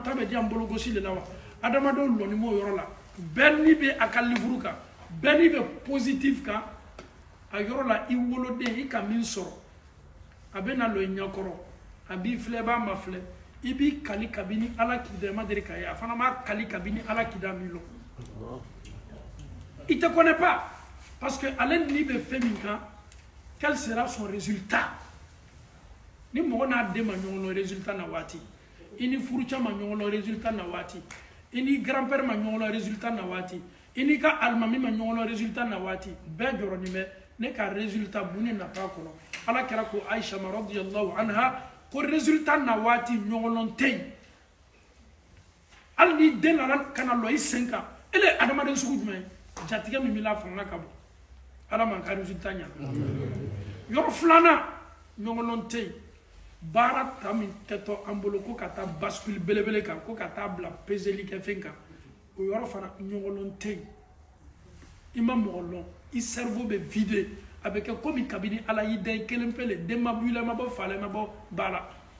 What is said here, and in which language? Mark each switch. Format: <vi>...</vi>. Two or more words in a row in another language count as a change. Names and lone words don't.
<bm>ta bɛ di yan bologosi de la wa adamadenw lɔni m'o yɔrɔ la bɛɛ ni bɛ a ka livre kan bɛɛ ni bɛ positif kan a yɔrɔ la i woloden i ka min sɔrɔ a bɛ na lɔ i ɲɛkɔrɔ a b'i filɛ i b'a ma filɛ i b'i kali kabini ala k'i da i ma deli k'a ye a fana b'a kali kabini ala k'i da min lɔ i</bm> <fr>te connais pas parce que</fr> <bm>ale n'i bɛ fɛn min kan</bm> <fr>quel sera son résultat</fr> <bm>ni mɔgɔ n'a den ma ɲɔgɔn lɔ résultat na waati i ni furucɛ ma ɲɔgɔn lɔ résultat na waati i ni grand père ma ɲɔgɔn lɔ résultat na waati i n'i ka alimami ma ɲɔgɔn lɔ résultat na waati bɛɛ jɔrɔnin bɛ ne ka résultat mun ne nafa kɔnɔ ala kɛra ko Aisha ma</bm> <ar>رضي الله عنها</ar> <bm>ko résultat na waati ɲɔgɔnlɔn tɛ yen hali ni den nana ka na lɔ i sen kan ele ye adamaden sugu jumɛn ye jatigɛ min b'i la a fanga ka bon ala man ka résultat ɲa yɔrɔ filanan ɲɔgɔnlɔn tɛ yen baara ta min kɛtɔ an bolo ko ka taa bascule belebele kan ko ka taa bila peseli kɛ fɛn kan o yɔrɔ fana ɲɔgɔnlɔn tɛ yen i ma mɔgɔ lɔn i cerveau bɛ vide a bɛ kɛ komi kabini ala y'i da i kelen pe le den ma bɔ i la i ma bɔ fa la i ma bɔ ba la</bm>